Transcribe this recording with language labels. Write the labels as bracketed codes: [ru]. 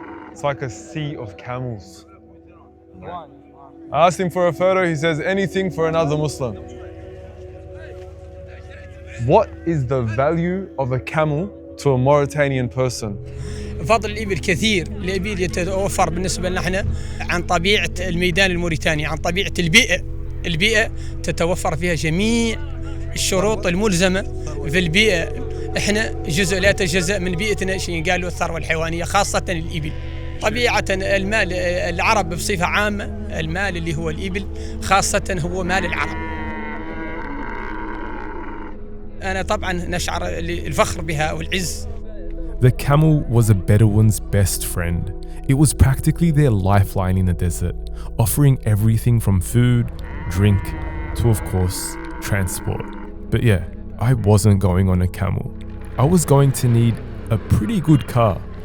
[en] It's like a sea of camels. I asked him for a photo, he says anything for another Muslim. What is the value of a camel to a Mauritanian person? [ar] فضل الإبل كثير. الإبل يتوفر بالنسبة لنا احنا عن طبيعة الميدان الموريتاني، عن طبيعة البيئة تتوفر فيها جميع الشروط الملزمة في البيئة. احنا جزء لا يتجزأ من بيئتنا شيء قالوا الثروة الحيوانية خاصة الإبل. طبيعة المال العرب بصفة عامة المال اللي هو الإبل خاصة هو مال العرب. أنا طبعا نشعر الفخر بها والعز. [en] The camel was a Bedouin's best friend. It was practically their lifeline in the desert, offering everything from food, drink, to of course, transport. But yeah, I wasn't going on a camel. I was going to need a pretty good car.